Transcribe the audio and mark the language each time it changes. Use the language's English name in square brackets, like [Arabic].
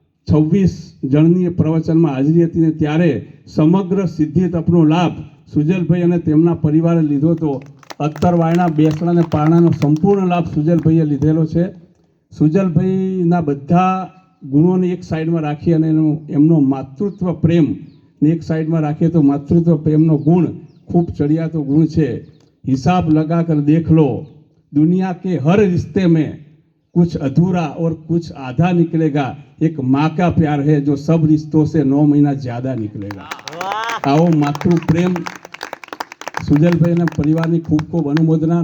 [Gujarati] 26 જણની પ્રવચનમાં હાજરી હતી ને ત્યારે સમગ્ર સિદ્ધિ તપનો લાભ સુજલભાઈ અને તેમના પરિવારે લીધો હતો. અત્તરવાયણા, બેસણા અને પારણાનો સંપૂર્ણ લાભ સુજલભાઈએ લીધેલો છે. સુજલભાઈના બધા ગુણોને એક સાઈડમાં રાખી અને એમનો માતૃત્વ પ્રેમ ને એક સાઈડમાં રાખીએ તો માતૃત્વ પ્રેમનો ગુણ ખૂબ ચડિયાતો ગુણ છે. [Hindi] હિસાબ લगा कर देख लो, दुनिया के हर रिश्ते में कुछ अधूरा और कुछ आधा निकलेगा. एक माँ का प्यार है जो सब रिश्तों से 9 महीना ज्यादा निकलेगा. आओ मातृ प्रेम [Gujarati] સુજલભાઈના પરિવારની ખૂબ ખૂબ અનુમોદના.